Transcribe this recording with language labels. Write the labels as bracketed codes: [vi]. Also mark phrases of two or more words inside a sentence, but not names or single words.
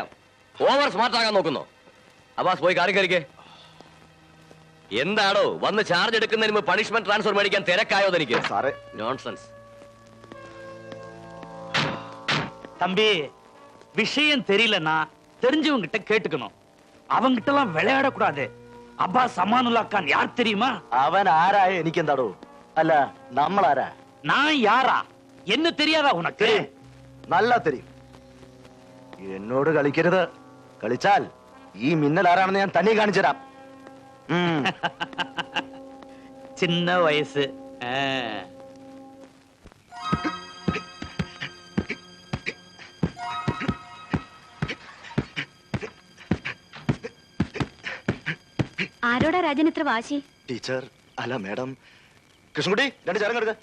[ml] ഓവർ സ്മാർട്ട് ആകാൻ നോക്കുന്നു. അബ്ബാസ് പോയി കാറി കയറിക്കേ. എന്താണോ വന്ന് ചാർജ് എടുക്കുന്നതിന് മുമ്പ് പണിഷ്മെന്റ് ട്രാൻസ്ഫർ മേടിക്കാൻ തിരക്കായോ തനിക്ക്? നോൺസെൻസ്. [ta] தம்பி, விஷயம் தெரியலன்னா தெரிஞ்சவங்க கிட்ட கேட்டுக்கணும். அவங்க கிட்ட எல்லாம் விளையாடக்கூடாது. அப்பாஸ் அமானுல்லா கான் யார் தெரியுமா? [ml] അവൻ ആരായ എനിക്കെന്താടോ? അല്ല, നമ്മളാരാ? [ta] நான் யாரா? என்ன தெரியாதா உனக்கு? [ml] നല്ല തെരിയും. എന്നോട് കളിക്കരുത്. കളിച്ചാൽ ഈ മിന്നൽ ആരാണെന്ന് ഞാൻ തന്നെ കാണിച്ചു തരാം. [ta] சின்ன வயசு. [ml] ആരോടാ രാജൻ ഇത്ര വാശി? ടീച്ചർ, അല്ല മാഡം. കൃഷ്ണൻകുട്ടി, രണ്ട് ചേരം എടുക്ക.